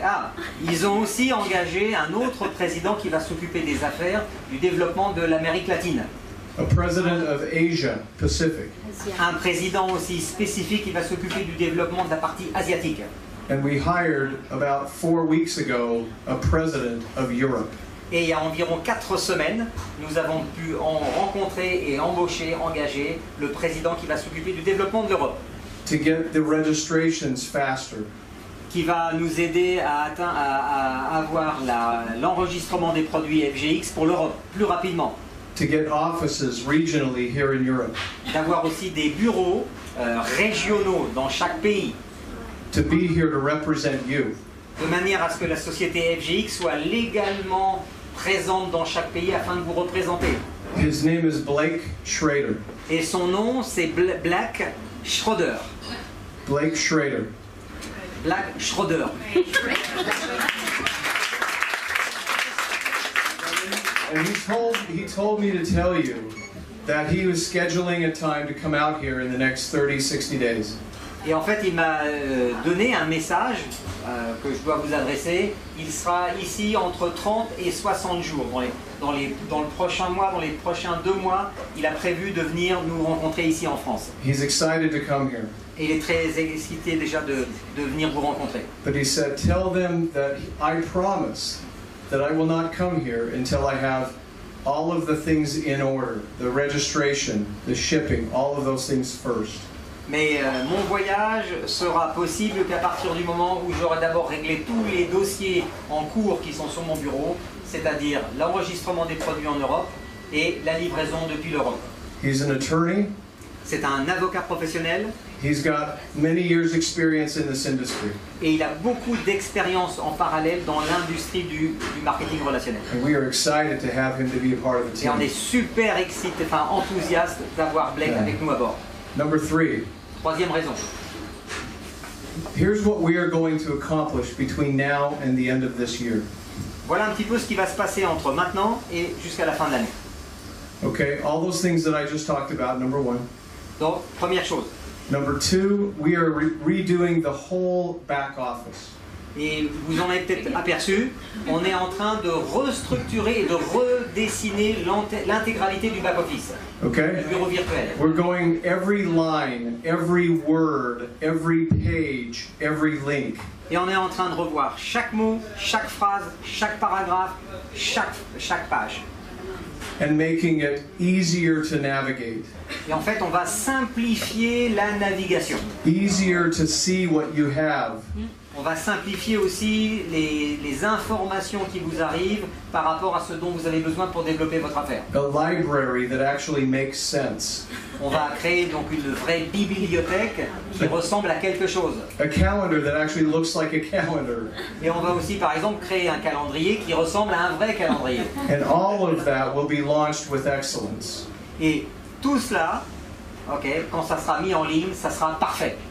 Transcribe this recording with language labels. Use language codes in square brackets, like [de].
[fr] Ah, ils ont aussi engagé un autre président qui va s'occuper des affaires du développement de l'Amérique latine. [en] A president of Asia Pacific. [fr] Un président aussi spécifique qui va s'occuper du développement de la partie asiatique. [en] And we hired about 4 weeks ago a president of Europe. [fr] Et il y a environ 4 semaines, nous avons pu en rencontrer et embaucher, engager le président qui va s'occuper du développement de l'Europe, [en] To get the registrations faster. [fr] qui va nous aider à avoir l'enregistrement des produits FGX pour l'Europe plus rapidement, [en] To get offices regionally here in Europe. [fr] d'avoir aussi des bureaux régionaux dans chaque pays, [en] To be here to represent you. [fr] de manière à ce que la société FGX soit légalement présente dans chaque pays afin de vous représenter. [en] His name is Blake Schrader. [fr] Et son nom, c'est Black Schroeder. [en] Blake Schrader. [fr] Black Schroeder. [en] And he told me to tell you that he was scheduling a time to come out here in the next 30, 60 days. [fr] Et en fait, il m'a donné un message que je dois vous adresser. Il sera ici entre 30 et 60 jours. Dans le prochain mois, dans les prochains 2 mois, il a prévu de venir nous rencontrer ici en France. [en] He's excited to come here. [fr] Et il est très excité déjà de venir vous rencontrer. [en] But he said, tell them that I promise that I will not come here until I have all of the things in order. The registration, the shipping, all of those things first. [fr] Mais mon voyage sera possible qu'à partir du moment où j'aurai d'abord réglé tous les dossiers en cours qui sont sur mon bureau, c'est-à-dire l'enregistrement des produits en Europe et la livraison depuis l'Europe. [en] He's an attorney. [fr] C'est un avocat professionnel. [en] He's got many years' experience in this industry. [fr] Et il a beaucoup d'expérience en parallèle dans l'industrie du marketing relationnel. [en] And we are excited to have him to be a part of the [fr] Et on [en] team. [fr] est super excités, enthousiastes d'avoir Blake avec nous à bord. [en] Number 3. [fr] Troisième raison. [en] Here's what we are going to accomplish between now and the end of this year. [fr] Voilà un petit peu ce qui va se passer entre maintenant et jusqu'à la fin de l'année. [en] Okay, all those things that I just talked about, number 1. [fr] Donc, première chose. [en] Number 2, we are redoing the whole back office. [fr] Et vous en avez peut-être aperçu, on est en train de restructurer et de redessiner l'intégralité du back-office, [en] Okay? [fr] du bureau virtuel. [en] We're going every line, every word, every page, every link. [fr] Et on est en train de revoir chaque mot, chaque phrase, chaque paragraphe, chaque page. [en] And making it easier to navigate, [fr] Et en fait, on va simplifier la navigation. [en] easier to see what you have. [fr] On va simplifier aussi les informations qui vous arrivent par rapport à ce dont vous avez besoin pour développer votre affaire. [en] A library that actually makes sense. [fr] On va créer donc une vraie bibliothèque qui ressemble à quelque chose. [en] A calendar that actually looks like a calendar. [fr] Et on va aussi, par exemple, créer un calendrier qui ressemble à un vrai calendrier. [en] And all of that will be launched with excellence. [fr] Et tout cela, quand ça sera mis en ligne, ça sera parfait.